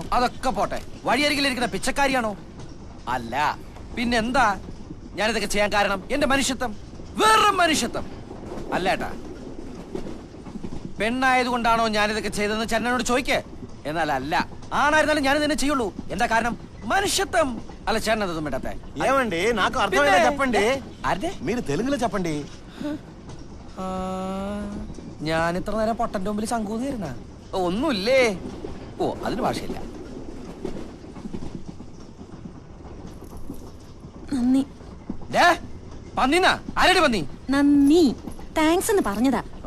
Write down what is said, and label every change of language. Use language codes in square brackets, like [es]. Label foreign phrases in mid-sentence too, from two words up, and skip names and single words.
[ml] അതൊക്കെ പോട്ടെ, വഴിയരികിലിരിക്കുന്ന പിച്ചക്കാരിയാണോ? അല്ല, പിന്നെന്താ ഞാനിതൊക്കെ ചെയ്യാൻ കാരണം? എന്റെ മനുഷ്യത്വം, വെറും മനുഷ്യത്വം. അല്ല ഏട്ടാ, പെണ്ണായതുകൊണ്ടാണോ ഞാനിതൊക്കെ ചെയ്തതെന്ന് ചന്നനോട് ചോദിക്കേ. എന്നാൽ അല്ല, ആണായിരുന്നാലും ഞാനിത് തന്നെ ചെയ്യുള്ളൂ. എന്താ കാരണം? [te] మనిషిత్వం అలా చేరనదు మేడతే ఏమండి నాకు అర్థమైనా చెప్పండి అరే మీరు తెలుగులో చెప్పండి [ml] ഞാൻ ഇത്ര നേരം പൊട്ടന്റെ മുമ്പിൽ ശങ്കൂന്നിരുന്ന ഒന്നുമില്ലേ ഓ അതിന് ഭാഷയില്ല നന്ദി പന്നിന്നാ ആരടി പന്നി നന്ദി താങ്ക്സ് എന്ന് പറഞ്ഞതാ